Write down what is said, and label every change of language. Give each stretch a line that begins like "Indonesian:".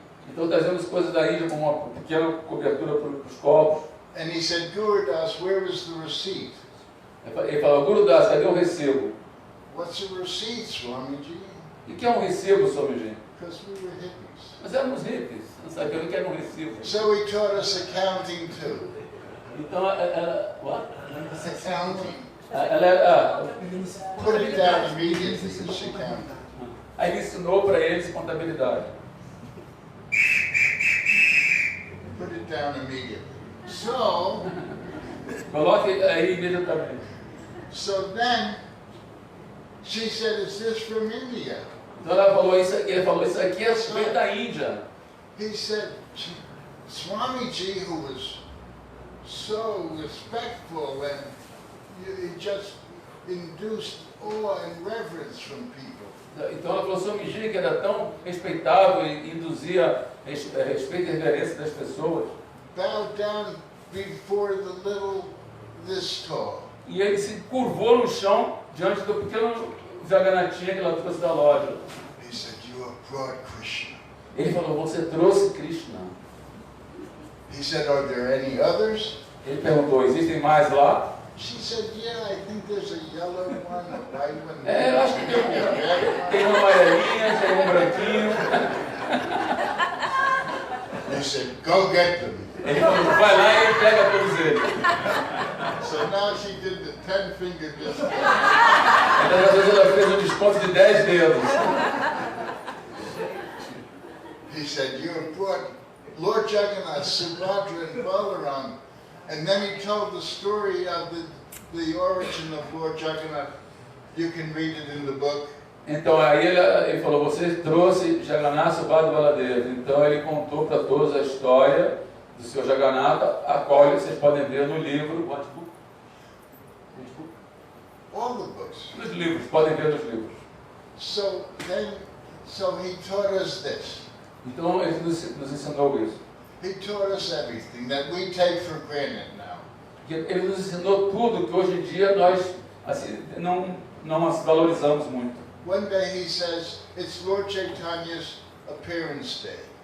Portuguese: Então trazemos coisas da Índia como uma pequena cobertura para os copos.
English: And he said, Guru Das, where is the receipt?
Portuguese: Ele falou, Guru Das, cadê o recibo?
English: What's a receipt, Swamiji?
Portuguese: E o que é um recibo, Swamiji?
English: Because we were hippies.
Portuguese: Nós éramos hippies, não sabia o que era um recibo.
English: So he taught us accounting too.
Portuguese: Então ela...
English: What? Accounting.
Portuguese: Ela
English: Put it down immediately, this accounting.
Portuguese: Aí ele ensinou para eles contabilidade.
English: Put it down immediately. So,
Portuguese: Coloque aí imediatamente.
English: so then, she said, is this from India?
Portuguese: Então ela falou isso aqui, ele falou, isso aqui veio da Índia.
English: He said, Swamiji, who was so respectful and he just induced awe and reverence from people.
Portuguese: Então ela falou, Swamiji, que era tão respeitável e induzia respeito e reverência das pessoas.
English: Bowed down before this tall.
Portuguese: E ele se curvou no chão diante do pequeno Jagannatinha que ela trouxe da loja.
English: He said, you have brought Krishna.
Portuguese: Ele falou, você trouxe Krishna.
English: He said, are there any others?
Portuguese: Ele perguntou, existem mais lá?
English: She said, yeah, I think there's a yellow one, a white one.
Portuguese: Eu acho que tem uma amarelinha, tem um branquinho.
English: They said, go get them.
Portuguese: Ele falou, vai lá e pega todos eles.
English: So now she did the 10-finger discount.
Portuguese: Então às vezes ela fez um desconto de 10 dedos.
English: He said, you have brought Lord Jagannath, Subhadra, and Balaram. And then he told the story of the origin of Lord Jagannath. You can read it in the book.
Portuguese: Então aí ele falou, você trouxe Jagannath, Subhadra e Baladev. Então ele contou para todos a história do seu Jagannath, a qual vocês podem ver no livro.
English: What book? All the books.
Portuguese: Nos livros, podem ver nos livros.
English: So he taught us this.
Portuguese: Então ele nos ensinou isso.
English: He taught us everything that we take for granted now.
Portuguese: Ele nos ensinou tudo que hoje em dia nós assim, não valorizamos muito.
English: One day he says, it's Lord Chaitanya's appearance day.